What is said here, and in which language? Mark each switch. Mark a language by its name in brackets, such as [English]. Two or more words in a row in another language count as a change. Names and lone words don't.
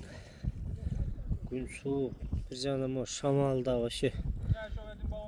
[Kyrgyz] Күн суук. Бир жагынан могу шамал да вообще [Russian] Я еще один баллон.